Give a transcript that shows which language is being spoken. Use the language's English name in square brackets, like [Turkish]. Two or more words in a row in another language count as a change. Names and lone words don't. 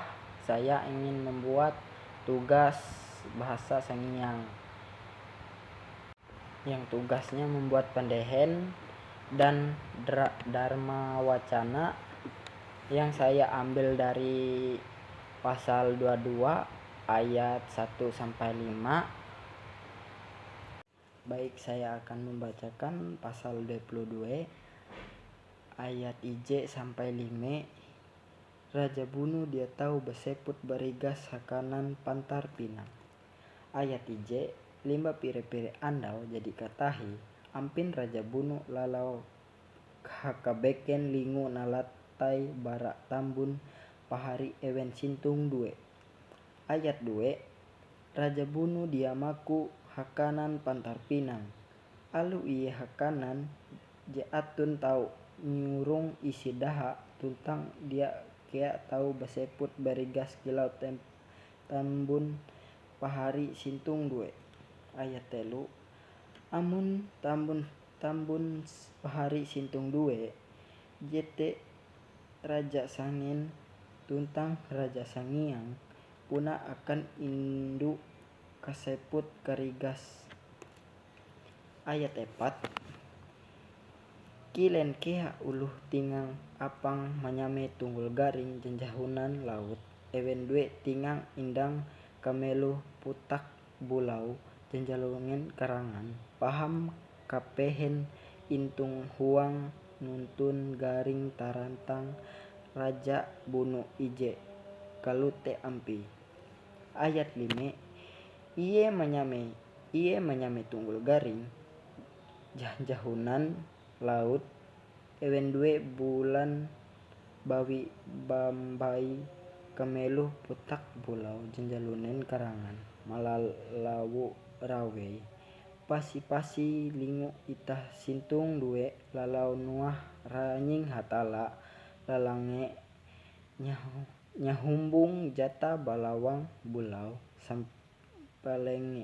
[Indonesian] Saya ingin membuat tugas bahasa Sangiang, yang tugasnya membuat pendehen dan Dharma Wacana, yang saya ambil dari pasal 22 ayat 1-5. Baik, saya akan membacakan pasal 22 ayat IJ sampai 5. [Ngaju] Raja bunuh dia tahu beseput barigas hakanan pantar pinang. Ayat IJ, limba pire-pire andau jadi katahi ampin raja bunuh lalau hakabeken lingu nalatai barak tambun pahari ewen sintung 2. Ayat 2, raja bunuh dia maku hakanan pantar pinang. Alu iye hakanan je atun tau nyurung isi daha tuntang dia kea tau baseput barigas kilau tambun pahari sintung 2. Ayat 3, amun tambun pahari sintung 2 jete raja sangin tuntang raja sangiang puna akan induk kaseput karigas. Ayat 4, kilen kea uluh tingang apang manyame tunggul garing jenjahunan laut ewen 2 tingang indang kameluh putak bulau jenjalungen karangan paham kapehen intung huang nuntun garing tarantang raja bunuh ije kalute ampi. Ayat 5, iye manyame tunggul garing jahunan laut ewen 2 bulan bawi bambai kameluh putak bulau jenjalunen karangan malalawu rawe pasi-pasi lingu itah sintung 2 lalau nuah ranying hatala lalange nyahumbung jata balawang bulau sampalenge.